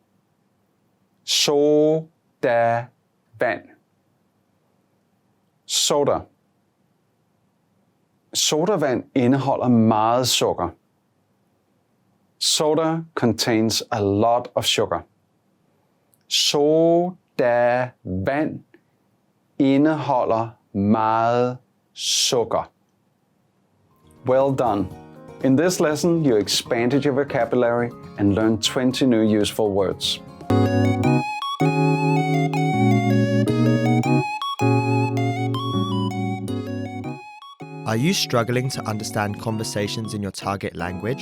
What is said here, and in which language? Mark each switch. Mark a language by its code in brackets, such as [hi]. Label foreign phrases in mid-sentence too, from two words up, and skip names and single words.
[da] Sodavand. [en] Soda. [da] Sodavand indeholder meget sukker. [en] Soda contains a lot of sugar. [da] Sodavand indeholder meget sukker. [en] Well done. In this lesson, you expanded your vocabulary and learned 20 new useful words. Are you struggling to understand conversations in your target language?